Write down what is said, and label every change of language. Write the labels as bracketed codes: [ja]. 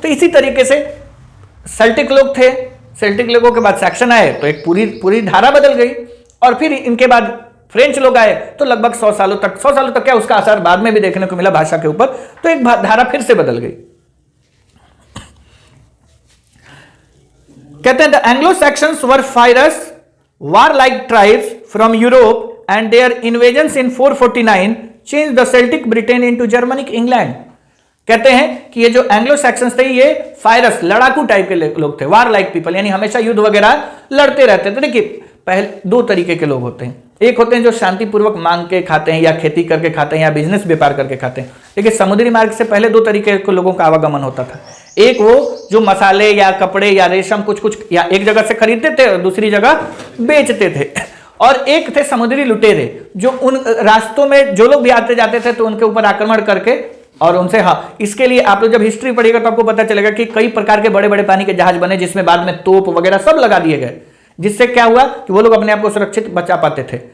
[hi] तो इसी तरीके से सेल्टिक लोग थे, सेल्टिक लोगों के बाद सैक्सन आए तो एक पूरी धारा बदल गई, और फिर इनके बाद फ्रेंच लोग आए तो लगभग 100 सालों तक क्या उसका असर बाद में भी देखने को मिला भाषा के ऊपर, तो एक धारा फिर से बदल गई। कहते हैं [en] The Anglo Saxons were fierce warlike tribes from Europe and their invasions in 449 changed the Celtic Britain into Germanic England। [hi] कहते हैं कि ये जो एंग्लो सैक्सन्स थे ये फायरस, लड़ाकू टाइप के लोग थे, वार लाइक पीपल, यानी हमेशा युद्ध वगैरह लड़ते रहते थे। देखिए पहले 2 तरीके के लोग होते हैं, एक होते हैं जो शांतिपूर्वक मांग के खाते हैं या खेती करके खाते हैं या बिजनेस व्यापार करके खाते हैं। देखिए समुद्री मार्ग से पहले 2 तरीके के लोगों का आवागमन होता था। एक वो जो मसाले या कपड़े या रेशम कुछ या एक जगह से खरीदते थे और दूसरी जगह बेचते थे, और एक थे समुद्री लुटेरे जो उन रास्तों में जो लोग भी आते जाते थे तो उनके ऊपर आक्रमण करके और उनसे, हाँ इसके लिए आप लोग जब हिस्ट्री पढ़िएगा तो आपको पता चलेगा कि कई प्रकार के बड़े बड़े पानी के जहाज बने जिसमें बाद में तोप वगैरह सब लगा दिए गए, जिससे क्या हुआ कि वो लोग अपने आप को सुरक्षित बचा पाते थे।